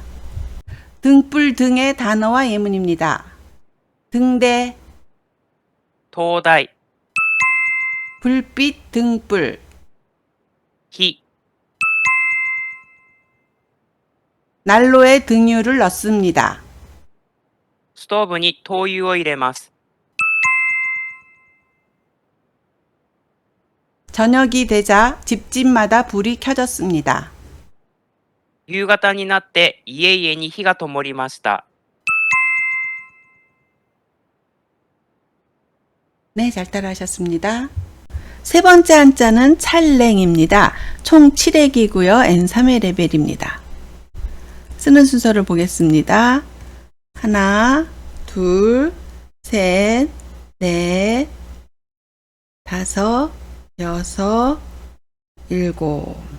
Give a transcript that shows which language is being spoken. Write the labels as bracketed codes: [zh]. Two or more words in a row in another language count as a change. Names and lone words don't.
[ko] 등불 등의 단어와 예문입니다. 등대, 灯台 불빛 등불, 火 난로에 등유를 넣습니다. [ja] ストーブに灯油を入れます。 [ko] 저녁이 되자 집집마다 불이 켜졌습니다. [ja] 夕方になって家々に火が灯りました。 [ko] 네, 잘 따라하셨습니다. 세 번째 한자는 찰랭입니다. 총 7액이고요. N3의 레벨입니다. 쓰는 순서를 보겠습니다. 하나, 둘, 셋, 넷, 다섯, 여섯, 일곱.